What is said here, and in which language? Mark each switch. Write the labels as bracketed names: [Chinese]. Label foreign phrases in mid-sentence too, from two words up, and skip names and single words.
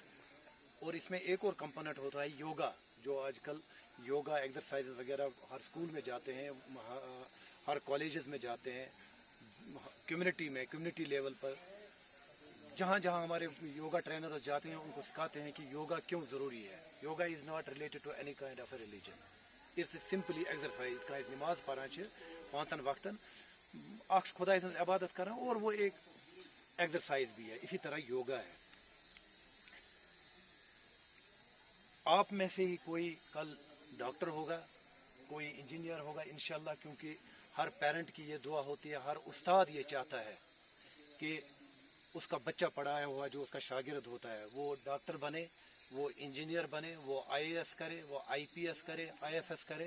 [Urdu] اور اس میں ایک اور کمپوننٹ ہوتا ہے یوگا، جو آج کل [English] yoga exercise [Urdu] وغیرہ ہر اسکول میں جاتے ہیں، ہر کالجز میں جاتے ہیں، [English] community level [Urdu] پر جہاں جہاں ہمارے [English] yoga trainers [Urdu] جاتے ہیں ان کو سکھاتے ہیں کہ یوگا کیوں ضروری ہے. [English] Yoga is not related to any kind of a religion. It's simply exercise. [Kashmiri] کھانا نماز پڑھان پانچن وقتن اخ خدا سن عبادت کران، [Urdu] اور وہ ایک ایکسرسائز بھی ہے. اسی طرح یوگا ہے. آپ میں سے ہی کوئی کل ڈاکٹر ہوگا، کوئی انجینئر ہوگا انشاءاللہ، کیونکہ ہر پیرنٹ کی یہ دعا ہوتی ہے، ہر استاد یہ چاہتا ہے کہ اس کا بچہ پڑھایا ہوا جو اس کا شاگرد ہوتا ہے وہ ڈاکٹر بنے، وہ انجینئر بنے، وہ آئی اے ایس کرے، وہ آئی پی ایس کرے، آئی ایف ایس کرے.